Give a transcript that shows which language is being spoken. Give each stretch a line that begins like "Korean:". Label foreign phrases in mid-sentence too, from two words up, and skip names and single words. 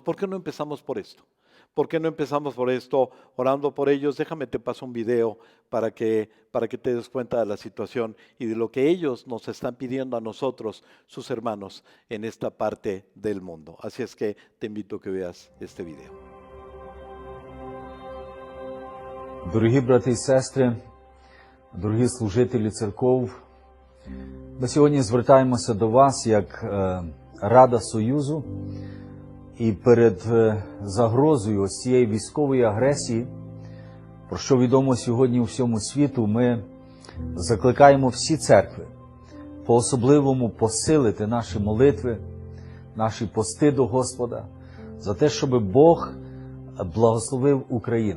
Spanish: ¿Por qué no empezamos por esto? ¿Por qué no empezamos por esto, orando por ellos? Déjame te paso un video para que te des cuenta de la situación y de lo que ellos nos están pidiendo a nosotros, sus hermanos, en esta parte del mundo. Así es que te invito a que veas este video.
Ukrainian: Дорогі брати і сестри, дорогі служителі церков, ми сьогодні звертаємося до вас як Рада Союзу, і перед загрозою ось цієї військової агресії, про що відомо сьогодні у всьому світу, ми закликаємо всі церкви по-особливому посилити наші молитви, наші пости до Господа, за те, щоб Бог благословив Україну.